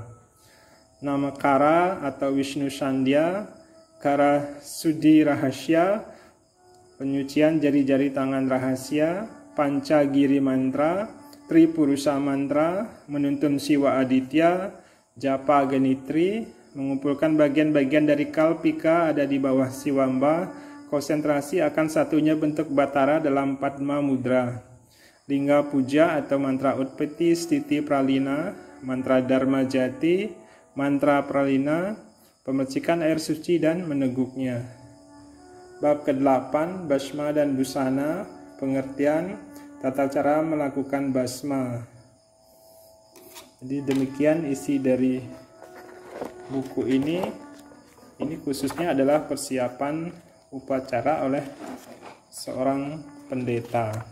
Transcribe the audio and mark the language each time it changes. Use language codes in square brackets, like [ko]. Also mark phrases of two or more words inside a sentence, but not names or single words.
[id] Namakara atau Wisnu Sandhya, Kara Sudi Rahasya, penyucian jari-jari tangan rahasia, Pancagiri Mantra, Tripurusa Mantra, menuntun Siwa Aditya, Japa Ganitri, mengumpulkan bagian-bagian dari Kalpika ada di bawah Siwamba, konsentrasi akan satunya bentuk Batara dalam Padma Mudra. Lingga Puja atau mantra Utpeti Stiti Pralina, mantra Dharma Jati, mantra Pralina, pemercikan air suci dan meneguknya. Bab ke-8, Basma dan Busana, pengertian tata cara melakukan basma. Jadi demikian isi dari buku ini. Ini khususnya adalah persiapan upacara oleh seorang pendeta.